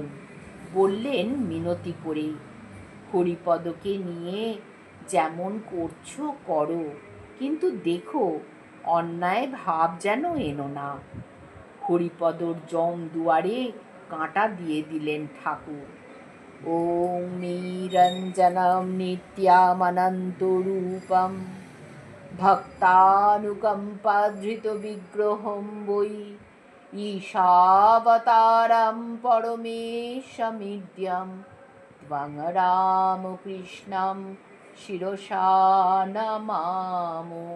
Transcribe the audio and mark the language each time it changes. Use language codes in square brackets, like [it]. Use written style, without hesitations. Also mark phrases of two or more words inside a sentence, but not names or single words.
[bn] বললেন মিনতি করে, হরিপদকে নিয়ে যেমন করছো করো, কিন্তু দেখো অন্যায় ভাব যেন এনো না। হরিপদর জম দুয়ারে কাঁটা দিয়ে দিলেন ঠাকুর। [sa] ওম নিরঞ্জনম নিত্যামনন্তরূপম ভক্তানুকম্পাধৃত বিগ্রহম বৈ ঈশাবতারম পরমেশমিদ্যম ত্বং রামকৃষ্ণম শিরসা নমামো।